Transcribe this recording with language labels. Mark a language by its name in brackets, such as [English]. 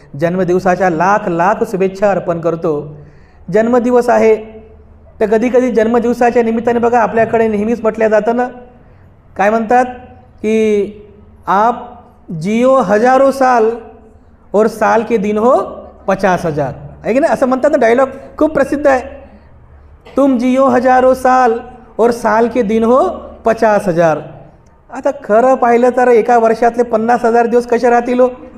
[Marathi] जन्मदिवसाच्या लाख लाख शुभेच्छा अर्पण करतो। जन्मदिवस आहे तर कधी कधी जन्मदिवसाच्या निमित्ताने बघा आपल्याकडे नेहमीच म्हटलं जातं ना, काय म्हणतात की [Hindi] आप जियो हजारों साल और साल के दिन हो 50,000, [Marathi] आहे की नाही, असं म्हणतात ना, डायलॉग खूप प्रसिद्ध आहे। [Hindi] तुम जियो हजारों साल और साल के दिन हो 50,000। [Marathi] आता खरं पाहिलं तर एका वर्षातले 50,000 दिवस कसे राहतील हो?